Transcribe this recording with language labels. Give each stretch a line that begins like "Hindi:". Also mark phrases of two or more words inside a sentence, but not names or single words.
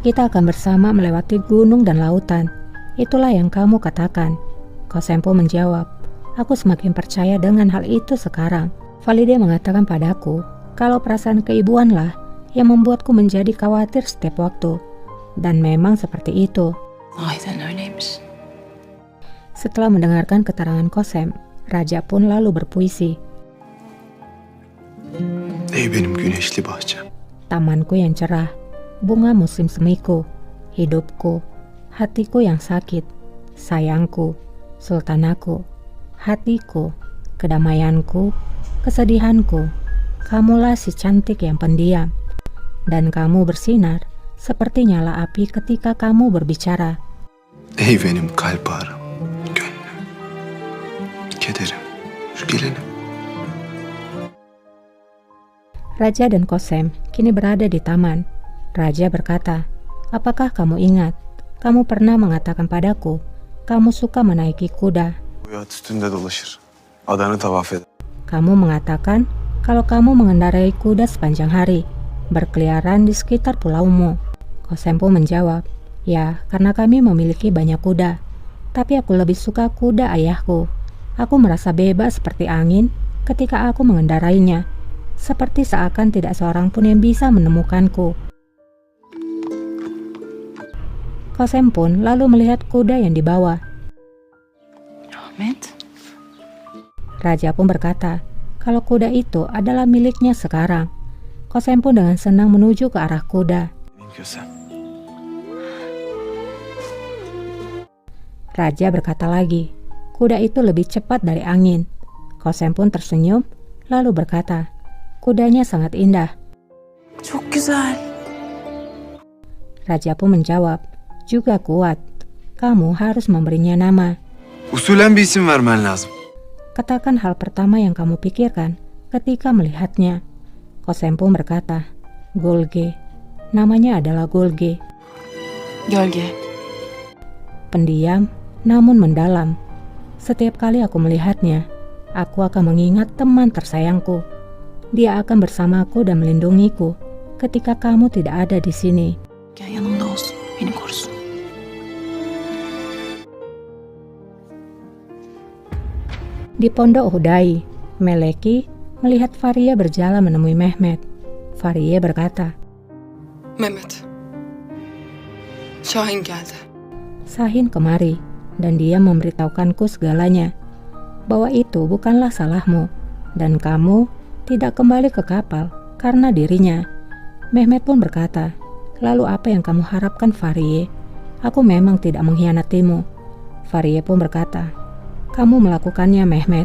Indonesian: Kita akan bersama melewati gunung dan lautan. Itulah yang kamu katakan. Kosempo menjawab. Aku semakin percaya dengan hal itu sekarang. Valide mengatakan padaku kalau perasaan keibuanlah yang membuatku menjadi khawatir setiap waktu. Dan memang seperti itu.
Turkish: Aynen öyleymiş.
Indonesian: Setelah mendengarkan keterangan Kosem, Raja pun lalu berpuisi.
Turkish: Ey benim güneşli bahçem.
Indonesian: Tamanku yang cerah, bunga musim semiku, hidupku, hatiku yang sakit, sayangku, sultanaku, hatiku, kedamaianku, kesedihanku. Kamulah si cantik yang pendiam, dan kamu bersinar seperti nyala api ketika kamu berbicara.
Turkish: Ey benim kalp ağrım, gönlüm, kederim, şu gelinim.
Indonesian: Raja dan Kosem kini berada di taman. Raja berkata, apakah kamu ingat? Kamu pernah mengatakan padaku, kamu suka menaiki kuda.
Turkish: Bu at üstünde dolaşır, adanı tavaf eder.
Indonesian: Kamu mengatakan kalau kamu mengendarai kuda sepanjang hari, berkeliaran di sekitar pulaumu. Kosempo menjawab, ya karena kami memiliki banyak kuda. Tapi aku lebih suka kuda ayahku. Aku merasa bebas seperti angin ketika aku mengendarainya. Seperti seakan tidak seorang pun yang bisa menemukanku. Kosem pun lalu melihat kuda yang dibawa. Ahmet. Raja pun berkata, kalau kuda itu adalah miliknya sekarang. Kosem pun dengan senang menuju ke arah kuda.
Turkish: Benim kösem.
Indonesian: Raja berkata lagi, kuda itu lebih cepat dari angin. Kosem pun tersenyum, lalu berkata, kudanya sangat indah.
Turkish: Çok güzel.
Indonesian: Raja pun menjawab, juga kuat. Kamu harus memberinya nama.
Turkish: Usulen bir isim vermen lazım.
Indonesian: Katakan hal pertama yang kamu pikirkan ketika melihatnya. Kosem pun berkata, Golge. Namanya adalah Golge. Gölge. Pendiam, namun mendalam. Setiap kali aku melihatnya, aku akan mengingat teman tersayangku. Dia akan bersamaku dan melindungiku ketika kamu tidak ada di sini.
Turkish: Gel yanımda olsun. Beni korusun.
Indonesian: Di pondok Hudai, Meleki melihat Faria berjalan menemui Mehmet. Faria berkata,
Turkish: Mehmet. Şahin geldi.
Indonesian: Sahin kemari, dan dia memberitahukanku segalanya, bahwa itu bukanlah salahmu, dan kamu tidak kembali ke kapal karena dirinya. Mehmet pun berkata, lalu apa yang kamu harapkan Farie? Aku memang tidak mengkhianatimu. Farie pun berkata, kamu melakukannya Mehmet.